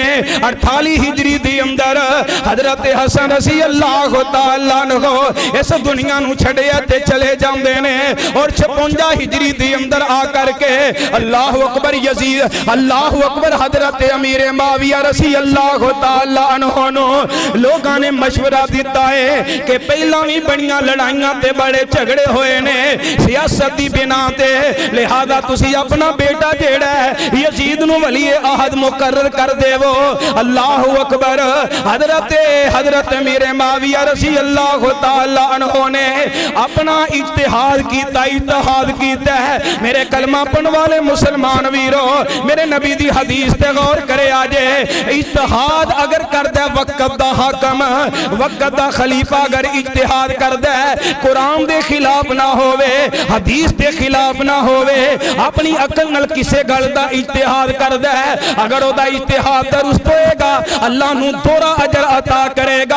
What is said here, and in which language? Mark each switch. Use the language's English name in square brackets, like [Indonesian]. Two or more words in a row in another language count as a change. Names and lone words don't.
[Punjabi] 48 ਹਿਜਰੀ ਦੀ ਅੰਦਰ ਹਜ਼ਰਤ ਹਸਨ [Arabic] رضي الله تعالى [Punjabi] ਕੋ ਇਸ ਦੁਨੀਆ ਨੂੰ ਛੱਡਿਆ ਤੇ ਚਲੇ ਜਾਂਦੇ ਨੇ ਔਰ 56 ਹਿਜਰੀ ਦੀ ਅੰਦਰ ਆ ਕਰਕੇ [Arabic] الله أكبر [Punjabi] ਯਜ਼ੀਦ [Arabic] الله أكبر [Punjabi] ਹਜ਼ਰਤ ਅਮੀਰ ਮਾਵੀਆ [Arabic] رضي الله تعالى عنه [Punjabi] ਲੋਕਾਂ ਨੇ ਮਸ਼ਵਰਾ ਦਿੱਤਾ ਹੈ ਕਿ ਪਹਿਲਾ ਭੀ ਬੜੀਆਂ ਲੜਾਈਆਂ ਤੇ ਬੜੇ ਝਗੜੇ ਹੋਏ ਨੇ ਸਿਆਸਤ ਦੀ ਬਿਨਾ ਤੇ, ਲਿਹਾਜ਼ਾ ਤੁਸੀਂ ਆਪਣਾ ਬੇਟਾ ਜਿਹੜਾ ਹੈ ਯਜ਼ੀਦ ਨੂੰ ਵਲੀ ਅਹਦ ਮੁਕੱਰਰ ਕਰ ਦੇਵੋ। [Arabic] الله أكبر [Punjabi] ਹਜ਼ਰਤ ਮੇਰੇ ਮਾਵੀਆ [Arabic] رضي الله تعالى عنه [Punjabi] ਨੇ ਆਪਣਾ ਇਜਤਿਹਾਦ ਕੀਤਾ ਹੈ। ਮੇਰੇ ਕਲਮਾ ਪੜ੍ਹਨ ਵਾਲੇ ਮੁਸਲਮਾਨ ਵੀਰੋ ਮੇਰੇ ਨਬੀ ਦੀ ਹਦੀਸ ਤੇ ਗ਼ੌਰ ਕਰੇ ਆਜੇ। ਇਜਤਿਹਾਦ ਅਗਰ ਕਰਦਾ ਵਕਤ ਦਾ ਹਾਕਮ ਵਕਤ ਦਾ ਖ਼ਲੀਫ਼ਾ ਅਗਰ ਇਜਤਿਹਾਦ ਕਰਦਾ ਕੁਰਾਨ ਦੇ ਖ਼ਿਲਾਫ਼ ਨਾ ਹੋਵੇ ਹਦੀਸ ਦੇ ਖ਼ਿਲਾਫ਼ ਨਾ ਹੋਵੇ ਆਪਣੀ ਅਕਲ ਨਾਲ ਕਿਸੇ ਗੱਲ ਦਾ ਇਜਤਿਹਾਦ ਕਰਦਾ ਅਗਰ ਓਦਾ ਇਜਤਿਹਾਦ ਦਰੁਸਤ ਹੋਏਗਾ ਅੱਲਾਹ ਨੂੰ ਦੋਹਰਾ ਅਜਰ ਅਤਾ ਕਰੇਗਾ।